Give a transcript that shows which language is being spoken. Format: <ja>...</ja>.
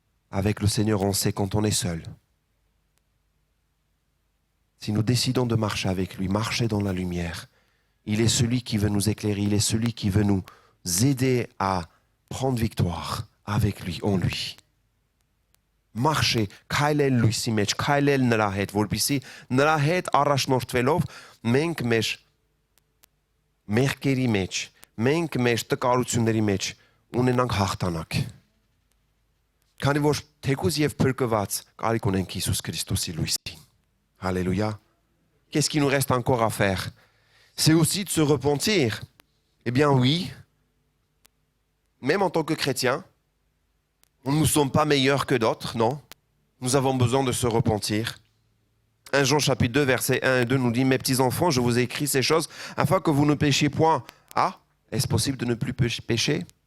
<fr>Avec le Seigneur, on sait quand on est seul. Si nous décidons de marcher avec lui, marcher dans la lumière, il est celui qui veut nous éclairer, il est celui qui veut nous aider à prendre victoire avec lui, en lui.</fr> <hy>Marcher, քայլել լույսի մեջ, քայլել նրա հետ, որպեսզի նրա հետ առաջնորդվելով մենք մեր մեղքերի մեջ, մենք մեր տկարությունների մեջ ունենանք հաղթանակ։ Քանի որ թեկուզ եւ փրկված կարիք ունենք Հիսուս Քրիստոսի լույսին։ Alléluia.</hy> <fr>Qu'est-ce qu'il nous reste encore à faire? C'est aussi de se repentir. Eh bien oui, même en tant que chrétien, nous ne sommes pas meilleurs que d'autres, non. Nous avons besoin de se repentir. 1 Jean chapitre 2, versets 1 et 2 nous dit « Mes petits enfants, je vous ai écrit ces choses afin que vous ne péchiez point. » Ah, est-ce possible de ne plus pécher?</fr>